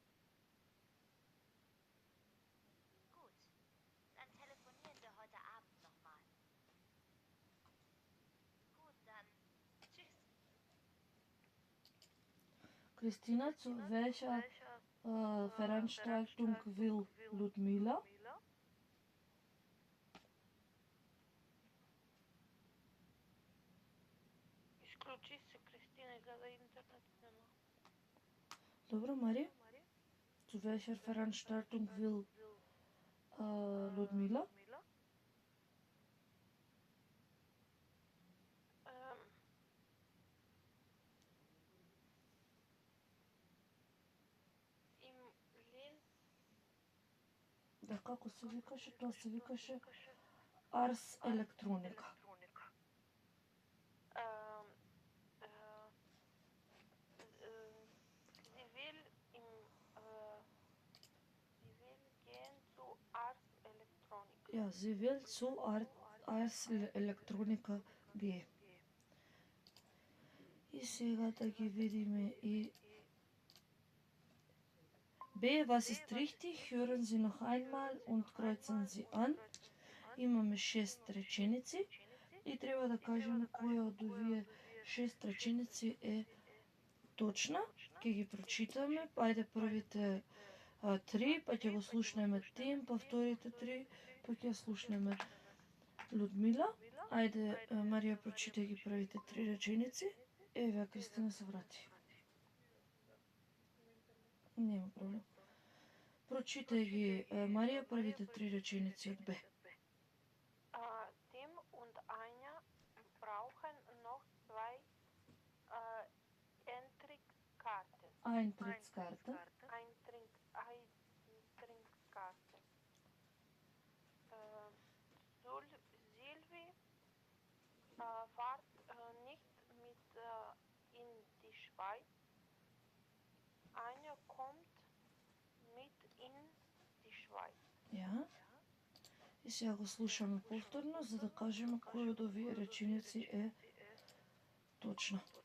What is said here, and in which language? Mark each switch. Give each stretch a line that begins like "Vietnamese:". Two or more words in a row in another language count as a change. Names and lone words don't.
German: Gut. Dann telefonieren wir heute Abend nochmal. Gut, dann. Tschüss. Christina, zu welcher Veranstaltung will Ludmila.
Macedonian: Исклучи се, Кристина, гледа интернет нема. Добро, Марија?
German: Zu welcher Veranstaltung will Ludmila? Im Linz
Macedonian: Да, како се викаше? Тоа се викаше Ars Electronica.
German: Sie will gehen zu Ars Electronica. Ja, sie will zu Ars Electronica gehen.
Macedonian: И сега да ги видиме и B,
German: was ist richtig? Hören Sie noch einmal und kreuzen Sie an.
Macedonian: Имаме 6 реченици и треба да кажеме која од овие 6 реченици е точна. Ќе ги прочитаме, ајде првите 3, па ќе го слушнеме Тим, па вторите 3, па ќе слушнеме Людмила. Ајде, Марија, прочитај ги првите 3 реченици. Еве, Кристина се врати. Нема проблем. Прочитај ги, Марија, првите 3 реченици од Б.
German: Tim und Anja brauchen noch 2 Eintrittskarten. Eintrittskarten. Eintrittskarten. Silvi fährt nicht mit in die Schweiz. Anja kommt mit in die Schweiz. Ja.
Macedonian: И сега го слушаме повторно, за да кажеме кој од овие реченици е точна.